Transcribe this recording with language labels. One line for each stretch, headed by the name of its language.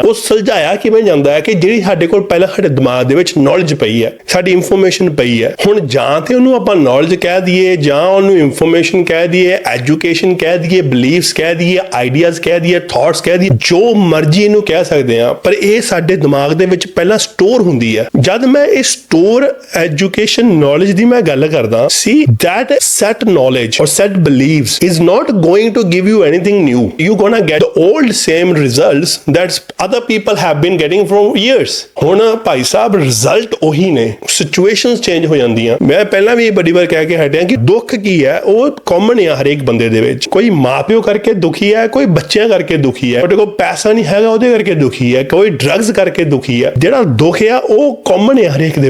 Punjabi: ਉਹ ਸੁਲਝਾਇਆ ਕਿਵੇਂ ਜਾਂਦਾ ਹੈ ਕਿ ਜਿਹੜੀ ਸਾਡੇ ਕੋਲ ਪਹਿਲਾਂ ਸਾਡੇ ਦਿਮਾਗ ਦੇ ਵਿੱਚ ਨੌਲੇਜ ਪਈ ਹੈ, ਸਾਡੀ ਇਨਫੋਰਮੇਸ਼ਨ ਪਈ ਹੈ। ਹੁਣ ਜਾਂ ਤੇ ਉਹਨੂੰ ਆਪਾਂ ਨੌਲੇਜ ਕਹਿ ਦਈਏ, ਜਾਂ ਉਹਨੂੰ ਇਨਫੋਰਮੇਸ਼ਨ ਕਹਿ ਦਈਏ, ਐਜੂਕੇਸ਼ਨ ਕਹਿ ਦਈਏ, ਬਲੀਫਸ ਕਹਿ ਦਈਏ, ਆਈਡੀਆਜ਼ ਕਹਿ ਦਈਏ, ਥਾਟਸ ਕਹਿ ਦਈਏ, ਜੋ ਮਰਜ਼ੀ ਇਹਨੂੰ ਕਹਿ ਸਕਦੇ ਆ, ਪਰ ਇਹ ਸਾਡੇ ਦਿਮਾਗ ਦੇ ਵਿੱਚ ਪਹਿਲਾਂ ਸਟੋਰ ਹੁੰਦੀ ਹੈ। ਜਦ ਮੈਂ ਇਹ ਸਟੋਰ ਐਜੂਕੇਸ਼ਨ ਨੌਲੇਜ ਦੀ ਮੈਂ ਗੱਲ ਕਰਦਾ,
English: ਸੀ that set knowledge or set beliefs is not going to give you anything new. You're gonna get the old same results that other people have been getting from years.
Punjabi: ਹੁਣ Bhai Sahib result ਉਹੀ ਨੇ, situations change ਹੋ ਜਾਂਦੀਆਂ। ਮੈਂ ਪਹਿਲਾਂ ਵੀ ਬੜੀ ਵਾਰ ਕਹਿ ਕੇ ਹਟਿਆ ਕਿ ਦੁੱਖ ਕੀ ਹੈ, ਉਹ ਕਾਮਨ ਹੈ ਹਰੇਕ ਬੰਦੇ ਦੇ ਵਿੱਚ। ਕੋਈ ਮਾਪਿਓ ਕਰਕੇ ਦੁਖੀ ਹੈ, ਕੋਈ ਬੱਚਿਆਂ ਕਰਕੇ ਦੁਖੀ ਹੈ, ਉਹਦੇ ਕੋਲ ਪੈਸਾ ਨਹੀਂ ਹੈਗਾ ਉਹਦੇ ਕਰਕੇ ਦੁਖੀ ਹੈ, ਕੋਈ ਡਰੱਗਸ ਕਰਕੇ ਦੁਖੀ ਹੈ। ਜਿਹੜਾ ਦੁੱਖ ਆ ਉਹ ਕਾਮਨ ਹੈ ਹਰੇਕ ਦੇ